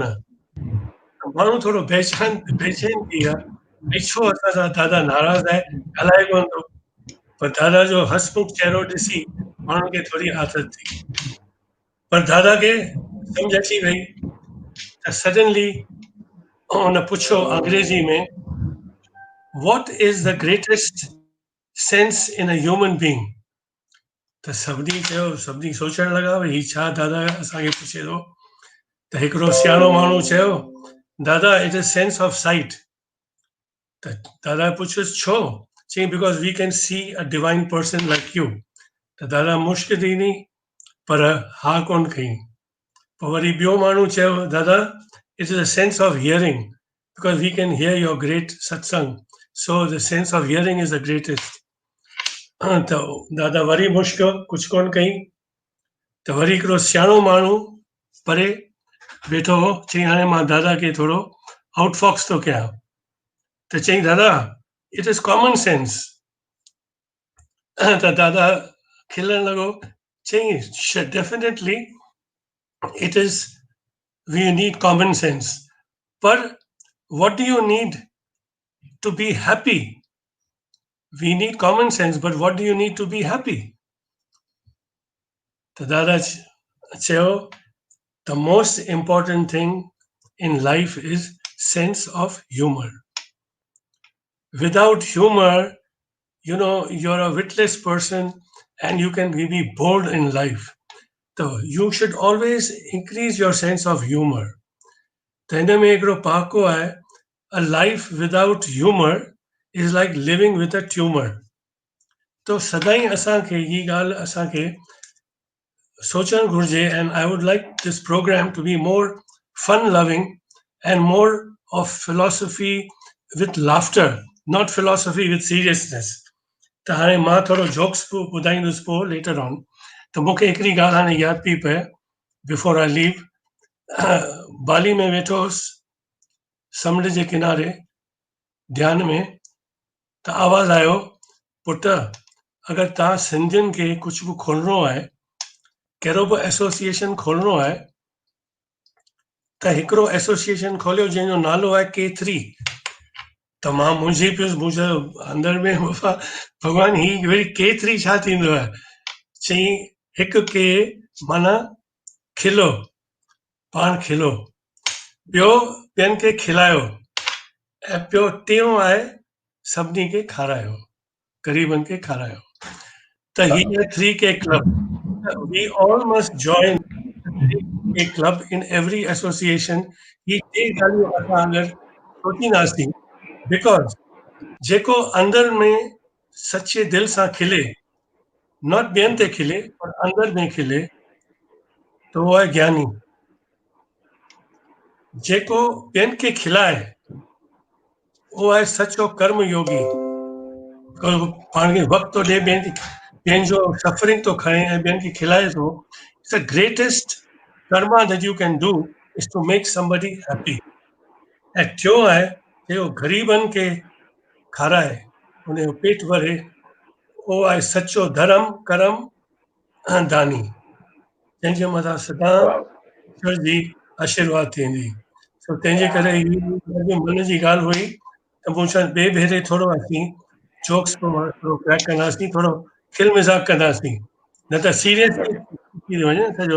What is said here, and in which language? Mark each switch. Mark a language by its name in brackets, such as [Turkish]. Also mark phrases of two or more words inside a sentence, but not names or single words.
[Sindhi] माण्हू थोरो बेचैन थी विया, भई छो असां सां दादा नाराज़ आहे, ॻाल्हाए कोन थो। पर दादा जो हसमुख चहिरो ॾिसी माण्हुनि खे थोरी आदत थी। पर दादा खे सम्झ अची वई त सडनली हुन पुछियो अंग्रेज़ी में, [English] what is the greatest sense in a human being? [Sindhi] त सभिनी सोचण लॻा भई ही छा दादा असांखे पुछे थो। त हिकिड़ो सियाणो माण्हू चयो, दादा [English] it is sense of sight. [Sindhi] त दादा पुछियुसि छो? [English] चई because we can see a divine person like you. [Sindhi] त दादा मुश्क ॾिनी पर हा कोन कई। पोइ वरी ॿियो माण्हू चयो, [English] दादा it is a sense of hearing because we can hear your great satsang, so the sense of hearing is the greatest. [Sindhi] त दादा वरी मुश्क कुझु कोन कई। त वरी हिकिड़ो सियाणो माण्हू परे वेठो हो, चई हाणे मां दादा खे थोरो आउटफॉक्स थो कयां। त चई [English] दादा it is common sense. [Sindhi] त दादा खिलण लॻो, चई [English] definitely it is we need common sense, पर what do you need to be happy? We need common sense, but what do you need to be happy? The Dada cheo, the most important thing in life is sense of humor. Without humor, you're a witless person and you can be bored in life. So you should always increase your sense of humor. [Sindhi] त हिन में हिकिड़ो पहाको आहे, [English] a life without humor is like living with a tumor. [Sindhi] तो सदाई असांखे ये ॻाल्हि असांखे सोचणु घुरिजे, [English] and I would like this program to be more fun loving and more of philosophy with laughter, not philosophy with seriousness. [Sindhi] त हाणे मां थोरो जोक्स ॿुधाईंदुसि पोइ [English] later on। [Sindhi] त मूंखे हिकिड़ी ॻाल्हि हाणे यादि पई पए [English] before I leave। [Sindhi] बाली में वेठो हुउसि समुंड जे किनारे ध्यान में, त आवाज़ आयो, पुट अगरि तव्हां सिंधियुनि खे कुझु बि खोलणो आहे, कहिड़ो बि एसोसिएशन खोलणो आहे, त हिकिड़ो एसोसिएशन खोलियो जंहिंजो नालो आहे K3। त मां मुंहिंजी पियुसि, मुंहिंजो अंदरि में भॻवान ही वरी K3 छा थींदो आहे? चई हिकु के माना खिलो, पाण खिलो, ॿियो ॿियनि खे खिलायो, ऐं ॿियो टियों आहे सभिनी खे खारायो, ग़रीबनि खे खारायो। त ही 3K क्लब, [English] we all must join the 3K club in every association। [Sindhi] ही टे ॻाल्हियूं असां अगरि सोचींदासीं, बिकॉज जेको अंदरि में सचे दिलि सां खिले, नॉट ॿियनि ते खिले पर अंदरि में खिले, त उहो आहे ज्ञानी। जेको ॿियनि खे खिलाए उहो आहे सचो कर्म योगी। पाण खे वक़्तु थो ॾिए, ॿियनि जो सफरिंग थो खणे ऐं ॿियनि खे खिलाए थो। [English] it's the greatest karma that you can do is to make somebody happy. [Sindhi] ऐं टियों आहे जेको ग़रीबनि खे खाराए, उनजो पेट भरे, उहो आहे सचो धर्म कर्म दानी, जंहिंजे मथां सदा ईश्वर जी आशीर्वाद थींदी। सो तंहिंजे करे मन जी ॻाल्हि हुई त मूं चयो ॿिए भेरे थोरो असीं जोक्स थोरो क्रैक कंदासीं, थोरो खिल मज़ाक कंदासीं, न त सीरियस थी वञे सॼो।